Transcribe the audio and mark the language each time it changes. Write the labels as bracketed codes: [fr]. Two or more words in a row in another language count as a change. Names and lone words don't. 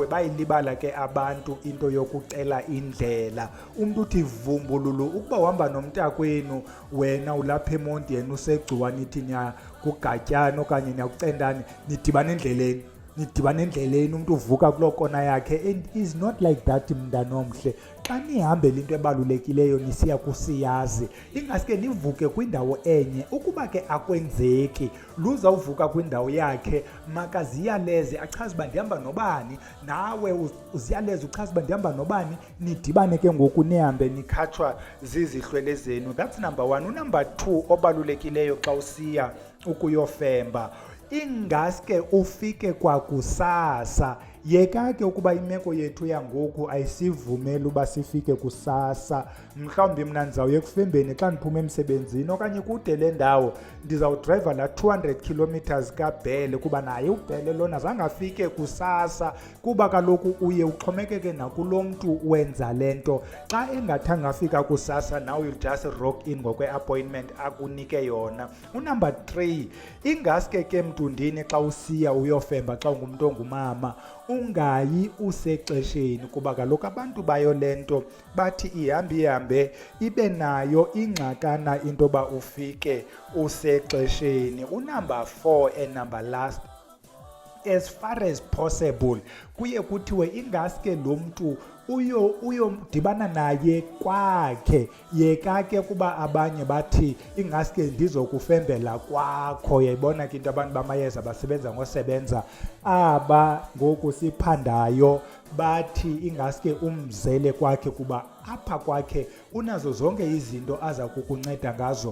[xh] Bayilibala ke abantu into yokucela indlela. Umntu uthi vumbululu ukuba uhamba nomntakwenu wena ulapha eMondiyeni usegcuwa nithi niya kuGatyana okanye niya kuCendane nidibana endleleni umntu uvuka kuloo kona yakhe, [en] and is not like that mntanomhle. [xh] Xa nihambela into ebalulekileyo nisiya kusiyazi ingaske nivuke kwindawo enye. Ukuba ke akwenzeki luzawuvuka kwindawo yakhe makaziyaleze achaze uba ndihamba nobani, nawe uziyaleze uchaze uba ndihamba nobani, nidibane ke ngoku nihambe nikhatshwa zizihlwele zenu. [en] That's number 1. [xh] Number 2 obalulekileyo xa usiya ukuyofemba, ingaske ufike kwakusasa. Yeka ke ukuba imeko yethu yangoku ayisivumeli uba sifike kusasa. Mhlawumbi mna ndizawuye kufembeni xa ndiphume emsebenzini okanye kude le ndawo ndizawudriva la 200 kilometers kaBhele kuba naye uBhele lona zange afike kusasa, kuba kaloku uye uxhomekeke nakulo mntu wenza le nto. Xa engathanga afika kusasa [en] now you'll just rock in [xh] ngokwe-appointment akunike yona. Number 3, ingaske ke mntundini xa usiya uyofemba xa ungumntu ongumama ungayi usexesheni, kuba kaloku abantu bayo le nto bathi ihambe ibe nayo ingxakana into yoba ufike usexesheni. [en] Number 4 and number last, as far as possible [xh] kuye kuthiwe ingaske lo mntu uyodibana naye kwakhe. Yeka ke kuba abanye bathi ingaske ndizokufembela kwakho. Yayibona ke into abantu bamayeza basebenza ngosebenza aba ngoku siphandayo bathi ingaske umzele kwakhe kuba apha kwakhe unazo zonke izinto aza kukunceda ngazo.